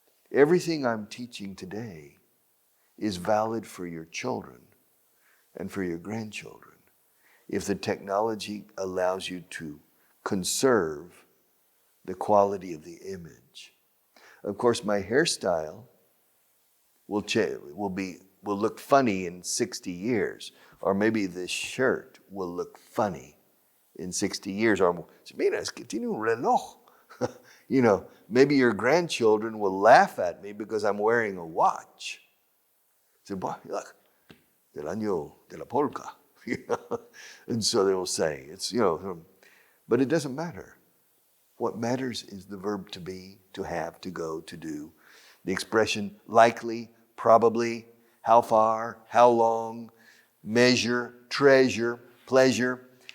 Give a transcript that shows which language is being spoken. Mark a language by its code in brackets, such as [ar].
[en] Everything I'm teaching today is valid for your children and for your grandchildren if the technology allows you to conserve the quality of the image. Of course, my hairstyle will look funny in 60 years. Or maybe this shirt will look funny in 60 years. [es] Or, mira, es que tiene un reloj. [en] You know, maybe your grandchildren will laugh at me because I'm wearing a watch. Say, look, [es] del año de la polka. [en] You know? And so they will say, it's, you know, but it doesn't matter. What matters is the verb to be, to have, to go, to do. The expression likely, probably, how far, how long, measure, treasure, pleasure.